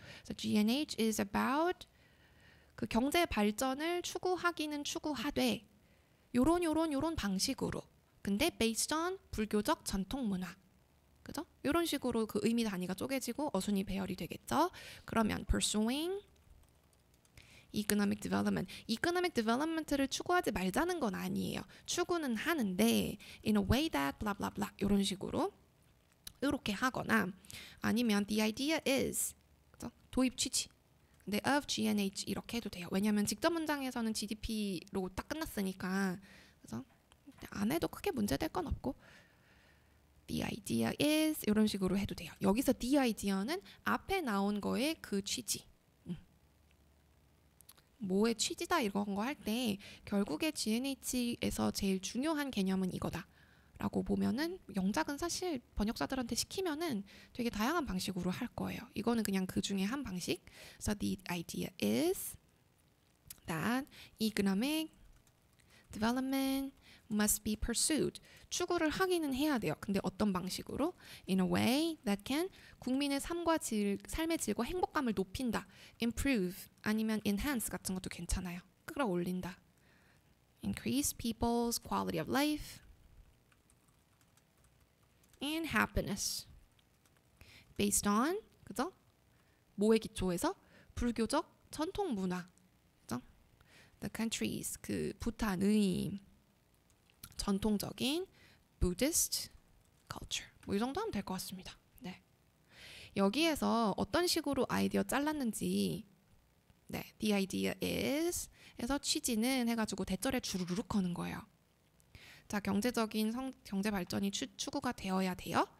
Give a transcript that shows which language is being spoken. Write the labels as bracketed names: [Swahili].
[Korean] 그래서 [English] G&H is about [Korean] 그 경제 발전을 추구하기는 추구하되 요런 방식으로. 근데 [English] based on [Korean] 불교적 전통 문화. 그죠? 이런 식으로 그 의미 단위가 쪼개지고 어순이 배열이 되겠죠. [English] 그러면 pursuing economic development. [Korean] economic development를 추구하지 말자는 건 아니에요. 추구는 하는데 [English] in a way that blah blah blah [Korean] 이런 식으로 이렇게 하거나, 아니면 [English] the idea is 그죠? [Korean] 도입 취지. 근데 [English] of G&H [Korean] 이렇게 해도 돼요. 왜냐하면 직접 문장에서는 GDP로 딱 끝났으니까, 그죠? 안 해도 크게 문제될 건 없고, [English] the idea is [Korean] 이런 식으로 해도 돼요. 여기서 the idea는 앞에 나온 거의 그 취지, 뭐의 취지다 이런 거 할 때 결국에 G&H에서 제일 중요한 개념은 이거다 라고 보면은, 영작은 사실 번역자들한테 시키면은 되게 다양한 방식으로 할 거예요. 이거는 그냥 그 중에 한 방식. [English] So the idea is that economic development must be pursued. [Korean] 추구를 하기는 해야 돼요. 근데 어떤 방식으로? [English] In a way that can [Korean] 국민의 삶의 질과 행복감을 높인다. Improve 아니면 enhance 같은 것도 괜찮아요. 끌어올린다. [English] Increase people's quality of life and happiness. Based on [Korean] 그죠? 뭐에 기초해서? 불교적 전통 문화. 그죠? [English] The countries [Korean] 그 부탄의 전통적인 [English] Buddhist culture. [Korean] 뭐 이 정도 하면 될 것 같습니다. 네. 여기에서 어떤 식으로 아이디어 잘랐는지, 네, [English] the idea is [Korean] 에서 취지는 해가지고 대절에 주르륵 거는 거예요. 자, 경제적인 경제 발전이 추구가 되어야 돼요.